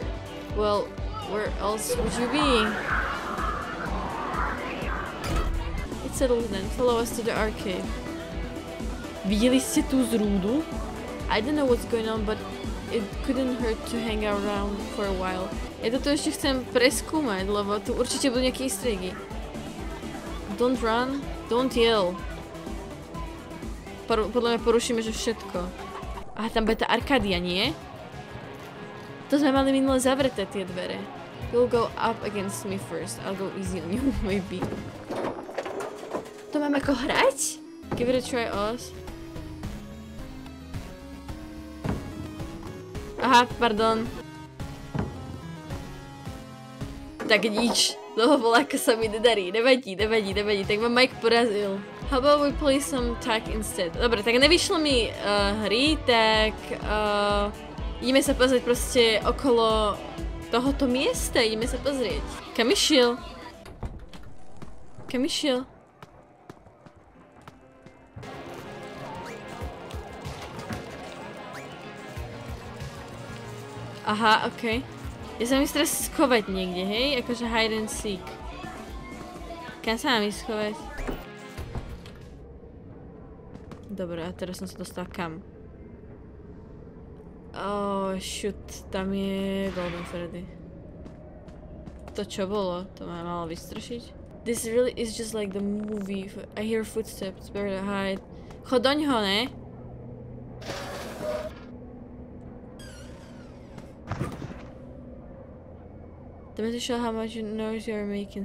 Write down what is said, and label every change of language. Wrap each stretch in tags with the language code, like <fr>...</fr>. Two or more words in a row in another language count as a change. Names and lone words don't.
<en>Well, where else would you be? settle then. Follow us to the arcade.</en> <cs>Viděli jste tu zrůdu?</cs> <en>I don't know what's going on, but it couldn't hurt to hang around for a while.</en> <sk>Ja to ešte chcem preskúmať, lebo tu určite budú nejaké</sk> <en>easter eggy. Don't run, don't yell.</en> <sk>Podľa mňa porušíme, že všetko. Aha, tam bude tá arkádia, nie? To sme mali minule zavreté tie dvere.</sk> <en>You'll go up against me first. I'll go easy on you, maybe.</en> <sk>To mám ako hrať?</sk> <en>Give it a try, Oz.</en> <sk>Aha, pardon. Tak nič. Toho voláka sa mi nedarí. Nevadí. Tak ma Mike porazil.</sk> <en>How about we play some tag instead?</en> <sk>Dobre, tak nevyšlo mi hry, tak ideme sa pozrieť proste okolo tohoto miesta. Ideme sa pozrieť. Kam išiel? Aha, okej. Ja sa mám ísť teraz schovať niekde, hej?</sk> <en>Akože hide and seek.</en> <sk>Kam sa mám ísť schovať? Dobre, a teraz som sa dostal kam?</sk> <en>Oh, shoot.</en> <sk>Tam je Golden Freddy. To čo bolo? To ma malo vystrašiť?</sk> <en>This really is just like the movie. I hear footsteps, better to hide.</en> <sk>Chod doňho, ne?</sk> <en>The message show how much noise you are making.</en>